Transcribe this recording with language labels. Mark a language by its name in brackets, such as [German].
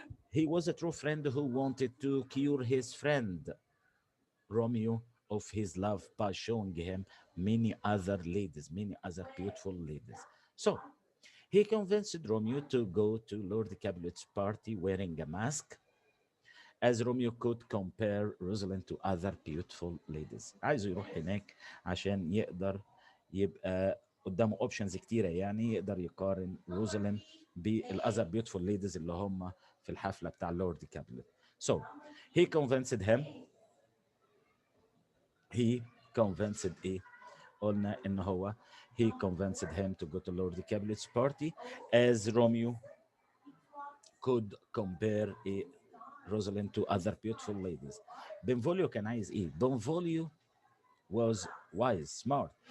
[English] He was a true friend who wanted to cure his friend Romeo of his love by showing him many other ladies, many other beautiful ladies. So he convinced Romeo to go to Lord Capulet's party wearing a mask as Romeo could compare Rosalind to other beautiful ladies. [Arabic] عايزه يروح هناك عشان يقدر يبقى قدامه اوبشنز كتيره يعني يقدر يقارن روزالين بالاذر [English] beautiful ladies [Arabic] اللي هم في الحفله بتاع لورد كابلت. [English] So he convinced him. He convinced [Arabic] قلنا ان هو [English] he convinced him to go to Lord Caplet's party as Romeo could compare Rosalind to other beautiful ladies. Benvolio [Arabic] كان عايز [English] Benvolio was wise, smart.